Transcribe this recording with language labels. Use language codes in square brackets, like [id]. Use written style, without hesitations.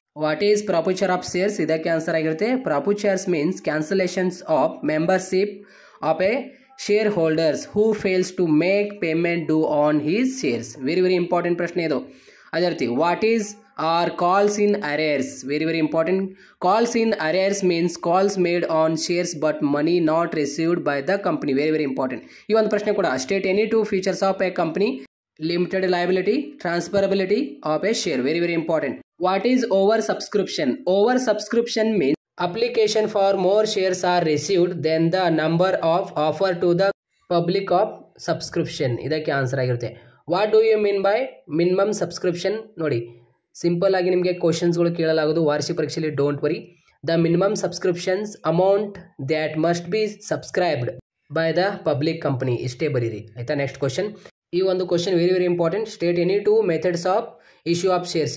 [en] what is forfeiture of shares [kn] ಇದಕ್ಕೆ answer ಆಗಿರುತ್ತೆ. [en] Forfeitures means cancellations of membership of a share holders who fails to make payment due on his shares. Very important [kn] ಪ್ರಶ್ನೆ ಇದು. ಅದೇ ರೀತಿ [en] What is are calls in arrears. Very important. Calls in arrears means calls made on shares but money not received by the company. Very important. [kn] ಈ ಒಂದು ಪ್ರಶ್ನೆ ಕೂಡ. [en] State any 2 features of a company: limited liability, transferability of a share. Very important. What is oversubscription? Oversubscription means application for more shares are received than the number of offer to the public of subscription. [kn] ಇದಕ್ಕೆ answer ಆಗಿರುತ್ತೆ. [en] What do you mean by minimum subscription? [kn] ನೋಡಿ, simple ಆಗಿ ನಿಮಗೆ ಕ್ವಶನ್ಸ್ಗಳು ಕೇಳಲಾಗೋದು ವಾರ್ಷಿಕ ಪರೀಕ್ಷೆಯಲ್ಲಿ. [en] Don't worry. The minimum subscriptions amount that must be subscribed by the public company. [kn] ಇಷ್ಟೇ ಬರೀರಿ. ಆಯಿತಾ? [en] next question, [kn] ಈ ಒಂದು [en] Question very important. State any 2 methods of issue of shares.